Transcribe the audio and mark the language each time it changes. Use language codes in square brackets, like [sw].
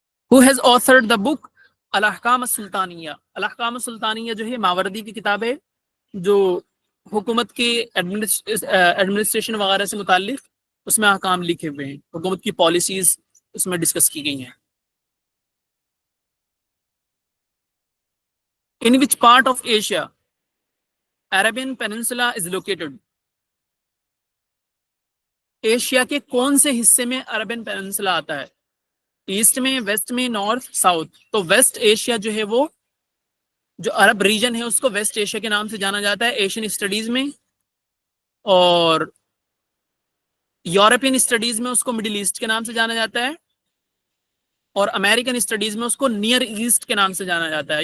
[en] Who has authored the book [ur] الاحکام السلطانیہ؟ الاحکام السلطانیہ جو ہے ماوردی کی کتاب ہے، جو حکومت کے ایڈمنسٹریشن وغیرہ سے متعلق اس میں احکام لکھے ہوئے ہیں، حکومت کی پالیسیز اس میں ڈسکس کی گئی ہیں. [en] In which part of Asia Arabian Peninsula is located? [ur] Asia کے کون سے حصے میں عربین پیننسلا آتا ہے؟ ایسٹ میں، ویسٹ میں، نارتھ، ساؤتھ؟ تو ویسٹ ایشیا جو ہے وہ جو عرب ریجن ہے اس کو ویسٹ ایشیا کے نام سے جانا جاتا ہے ایشین اسٹڈیز میں، اور یورپین اسٹڈیز میں اس کو مڈل ایسٹ کے نام سے جانا جاتا ہے، اور امریکن اسٹڈیز میں اس کو نیئر ایسٹ کے نام سے جانا جاتا ہے.